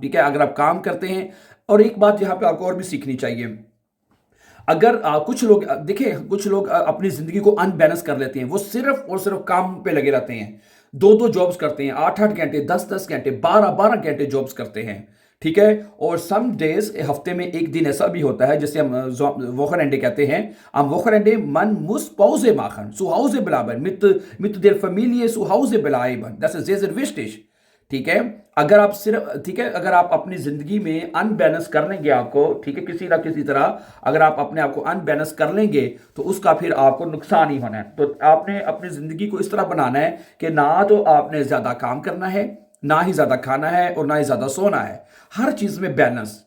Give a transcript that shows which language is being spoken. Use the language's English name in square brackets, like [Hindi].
[Hindi] ठीक है, अगर आप काम करते हैं, और एक बात यहां पे आपको और भी सीखनी चाहिए, अगर कुछ लोग देखिए, कुछ लोग अपनी जिंदगी को अनबैलेंस कर लेते हैं, वो सिर्फ और सिर्फ काम पे लगे रहते हैं, 2-2 जॉब्स करते हैं, 8-8 घंटे, 10-10 घंटे, 12-12 घंटे जॉब्स करते हैं। ठीक है, और सम डेज, हफ्ते में एक दिन ऐसा भी होता है जिसे हम वोखरएंडे कहते हैं। [German] am Wochenende man muss Pause machen, zu Hause bleiben, mit der Familie zu Hause bleiben, das ist sehr sehr wichtig। [Hindi] ठीक है, अगर आप सिर्फ, ठीक है, अगर आप अपनी जिंदगी में अनबैलेंस कर लेंगे आपको, ठीक है, किसी ना किसी तरह अगर आप अपने आप को अनबैलेंस कर लेंगे तो उसका फिर आपको नुकसान ही होना है। तो आपने अपनी जिंदगी को इस तरह बनाना है कि ना तो आपने ज्यादा काम करना है, ना ही ज्यादा खाना है, और ना ही ज्यादा सोना है, हर चीज में बैलेंस।